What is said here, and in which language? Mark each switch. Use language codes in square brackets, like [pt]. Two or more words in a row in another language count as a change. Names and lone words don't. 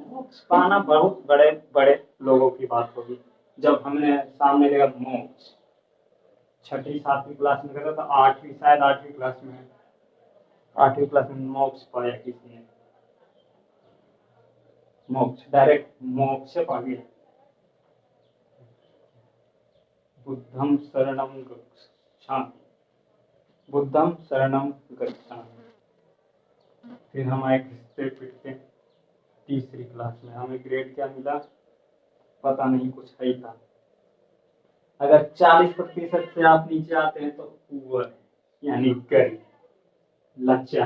[hi] मोक्ष पाना बहुत बड़े बड़े लोगों की बात होगी। जब हमने सामने लिखा मोक्ष, छठी 7वीं क्लास में करता था, 8वीं शायद 8वीं क्लास में, 8वीं क्लास में मोक्ष पाया किसी ने। मोक्ष डायरेक्ट मोक्ष से पा गया। [pi] बुद्धम शरणम गच्छामि, बुद्धम शरणम गच्छामि। [hi] फिर हम आए घिसते पिटते तीसरी क्लास में। हमें ग्रेड क्या मिला पता नहीं, कुछ है था। अगर 40% से आप नीचे आते हैं तो पुअर है, यानी गरीब, लाचार।